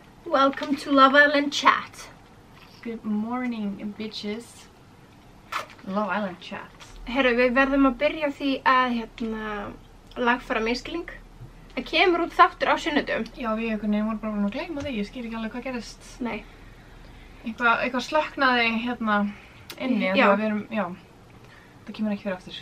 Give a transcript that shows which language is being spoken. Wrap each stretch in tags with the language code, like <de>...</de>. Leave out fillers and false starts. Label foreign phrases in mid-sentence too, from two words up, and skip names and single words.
<en>Welcome to Love Island Chat. Good morning, bitches. Love Island Chat.</en> <is>Herru, við verðum að byrja á því að lagfæra misskilning. Það kemur út þáttur á sunnudum. Já, við einhvern veginn vorum bara búin að gleyma því, ég skil ekki alveg hvað gerist. Nei. Eitthvað slöknaði inni, Já. við erum, já, það kemur ekki fyrir aftur.</is>